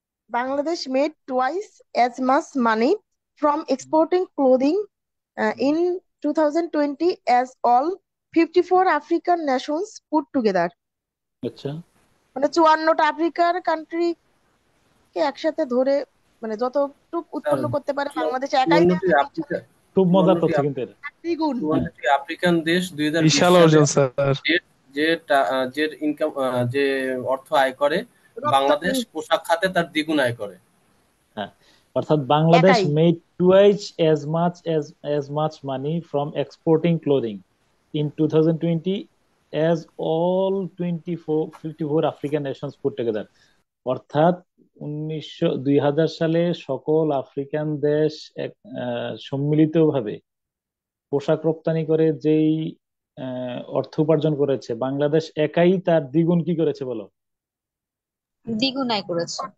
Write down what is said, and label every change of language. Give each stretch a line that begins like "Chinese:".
English: Bangladesh made twice as much money from exporting clothing in 2020 as all 54 African nations put together.
Bangla: আচ্ছা, মানে 54টা আফ্রিকার country কে একসাথে ধরে মানে যতটুকু স্যার, উৎপন্ন করতে পারে বাংলাদেশ একাই চুয়ান্নটি দেবে আফ্রিকা খুব মজার চুয়ান্নটি তথ্য কিন্তু এটা। দ্বিগুণ। হ্যাঁ, 54টি আফ্রিকান দেশ 2020 বিশাল সালে অর্জন স্যার। যে যে যে ইনকাম যে অর্থ আয় করে, বাংলাদেশ রপ্তানি পোশাক খাতে তার দ্বিগুণ আয় করে। হ্যাঁ। অর্থাৎ বাংলাদেশ একাই।
English: Made twice as much money from exporting clothing in 2020 as all 54 African nations put together.
Bangla: অর্থাৎ 2000 সালে সকল আফ্রিকান দেশ সম্মিলিতভাবে পোশাক রপ্তানি করে যেই অর্থ উপার্জন করেছে, বাংলাদেশ একাই তার দ্বিগুণ কি করেছে বলো? দ্বিগুণ আয় করেছে।